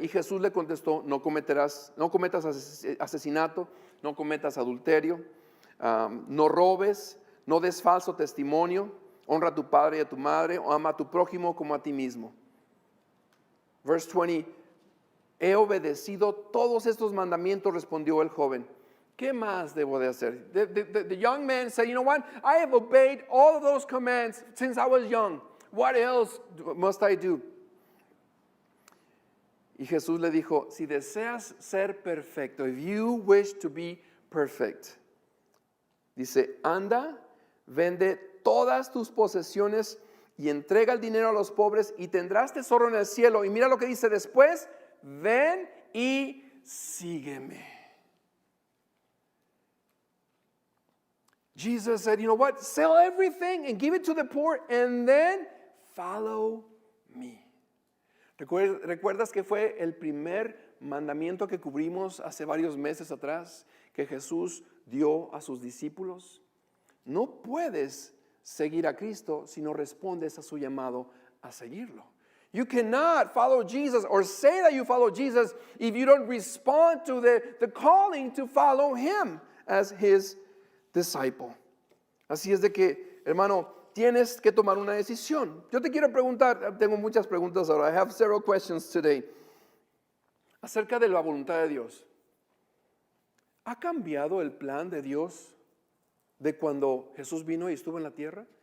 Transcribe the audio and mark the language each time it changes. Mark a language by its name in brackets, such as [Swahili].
[Spanish] Y Jesús le contestó, no cometas asesinato, no cometas adulterio, no robes, no des falso testimonio, honra a tu padre y a tu madre, o ama a tu prójimo como a ti mismo. [English] Verse 20, [Spanish] he obedecido todos estos mandamientos, respondió el joven. ¿Qué más debo de hacer? [English] The young man said, you know what? I have obeyed all of those commands since I was young. What else must I do? [Spanish] Y Jesús le dijo, si deseas ser perfecto, [English] if you wish to be perfect, [Spanish] dice, anda, vende todas tus posesiones y entrega el dinero a los pobres y tendrás tesoro en el cielo. Y mira lo que dice después, ven y sígueme. [English] Jesus said, you know what? Sell everything and give it to the poor and then follow me. [Spanish] ¿Recuerdas que fue el primer mandamiento que cubrimos hace varios meses atrás que Jesús dio a sus discípulos? No puedes seguir a Cristo si no respondes a su llamado a seguirlo. [English] You cannot follow Jesus or say that you follow Jesus if you don't respond to the calling to follow Him as His disciple. [Spanish] Así es de que, hermano, tienes que tomar una decisión. Yo te quiero preguntar, tengo muchas preguntas ahora. [English] I have several questions today. [Spanish] Acerca de la voluntad de Dios. ¿Ha cambiado el plan de Dios de cuando Jesús vino y estuvo en la tierra?